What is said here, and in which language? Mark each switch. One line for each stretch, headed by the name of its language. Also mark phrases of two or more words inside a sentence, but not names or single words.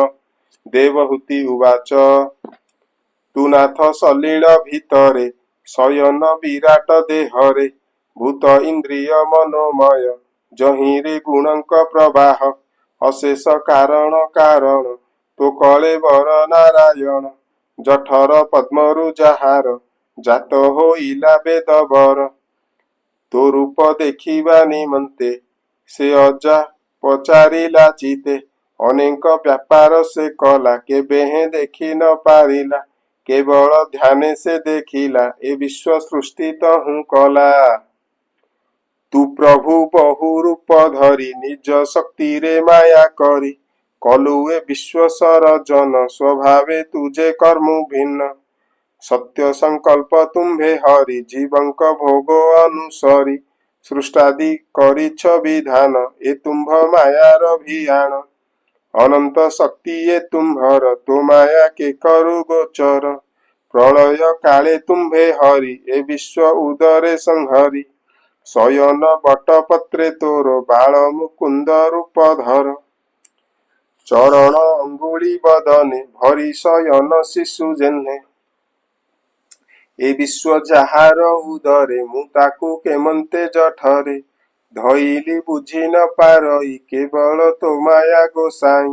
Odia: ଦେବହୂତି ଉବାଚ ତୁ ନାଥ ସଲିଳ ଭିତରେ ଶୟନ ବିରାଟ ଦେହରେ। ଭୂତ ଇନ୍ଦ୍ରିୟ ମନୋମୟ ଯାହିରେ ଗୁଣଙ୍କ ପ୍ରବାହ। ଅଶେଷ କାରଣ କାରଣ ତୋ କଳେ ବର ନାରାୟଣ। ଜଠର ପଦ୍ମରୁ ଯାହାର ଜାତ ହୋଇଲା ବେଦବର। ତୋ ରୂପ ଦେଖିବା ନିମନ୍ତେ ସେ ଅଜା ପଚାରିଲା ଚିତେ। ଅନେକ ବ୍ୟାପାର ସେ କଲା କେବେ ହେ ଦେଖି ନ ପାରିଲା। କେବଳ ଧ୍ୟାନ ସେ ଦେଖିଲା ଏ ବିଶ୍ୱ ସୃଷ୍ଟି ତହୁ କଲା। ତୁ ପ୍ରଭୁ ବହୁ ରୂପ ଧରି ନିଜ ଶକ୍ତି ରେ ମାୟା କରି। କଲୁଏ ବିଶ୍ୱ ସରଜନ ସ୍ୱଭାବେ ତୁଝେ କର୍ମୁ ଭିନ୍ନ। ସତ୍ୟ ସଙ୍କଳ୍ପ ତୁମ୍ଭେ ହରି ଜୀବଙ୍କ ଭୋଗୋ ଅନୁସରି। ସୃଷ୍ଟାଦି କରିଛ ବିଧାନ ଏ ତୁମ୍ଭ ମାୟାର ଅଭିଯାନ। ଅନନ୍ତ ଶକ୍ତି ଯେ ତୁମ୍ଭର ତୋ ମାୟା କେ କରୁ ଗୋଚର। ପ୍ରଳୟ କାଳେ ତୁମ୍ଭେ ହରି ଏ ବିଶ୍ୱ ଉଦରେ ସଂହରି। ଶୟନ ବଟପତ୍ରେ ତୋର ବାଳ ମୁକୁନ୍ଦ ରୂପ ଧର। ଚରଣ ଅଙ୍ଗୁଳି ବଦନେ ଭରି ଶୟନ ଶିଶୁ ଯେହ୍ନେ। ଏ ବିଶ୍ୱ ଯାହାର ଉଦରେ ମୁ ତାକୁ କେମନ୍ତେ ଜଠରେ। ଧଇଲି ବୁଝି ନ ପାରଇ କେବଳ ତୋ ମାୟା ଗୋସାଇ।